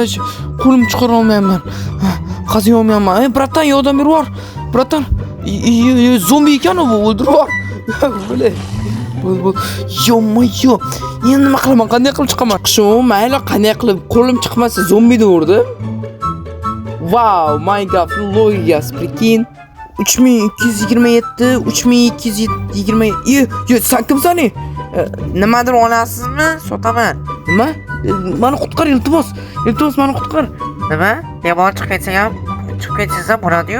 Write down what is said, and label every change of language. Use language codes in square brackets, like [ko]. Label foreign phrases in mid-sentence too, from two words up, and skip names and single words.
[uz] Qo'lim chiqara olmayman. Qazib olmayman. Bratan, yordam berib yubor. Bratan. Zombi ekan bu, o'ldirib yubor. Bo'l. Yo'q. Endi nima qilaman? Qanday qilib chiqaman? Mayli, qanday qilib qo'lim chiqmasa zombi devordi. [en] Wow, my god, [uz] logikasi, prekin. 3227, 3220. Sen kimsan? Nimadir olasizmi? Sotaman. Nima? Meni qutqar, iltimos, meni qutqar. Nima? Yomon chiqib ketsa bo'ladi-yu.